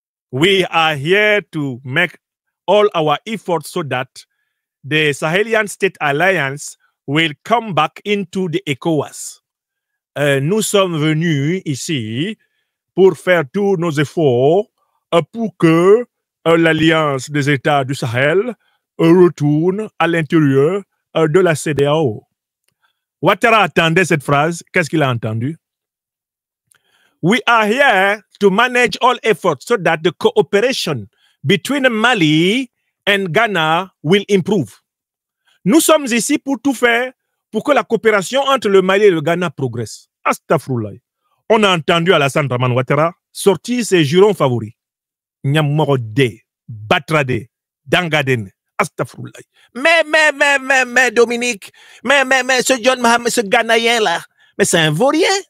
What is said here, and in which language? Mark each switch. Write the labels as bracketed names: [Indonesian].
[English] We are here to make all our efforts so that the Sahelian State Alliance will come back into the ECOWAS. [French] Nous sommes venus ici pour faire tous nos efforts pour que l'Alliance des États du Sahel retourne à l'intérieur de la CEDEAO. Ouattara attendait cette phrase. Qu'est-ce qu'il a entendu? [English] We are here to manage all efforts so that the cooperation between Mali and Ghana will improve. [French] Nous sommes ici pour tout faire pour que la coopération entre le Mali et le Ghana progresse. Astaghfirullah. On a entendu Alassane Dramane Ouattara sortir ses jurons favoris. Nyamorode, Batrade, Dangaden. Astaghfirullah. Mais Dominique, mais ce John Mahama, ce Ghanéen là, mais c'est un vaurien.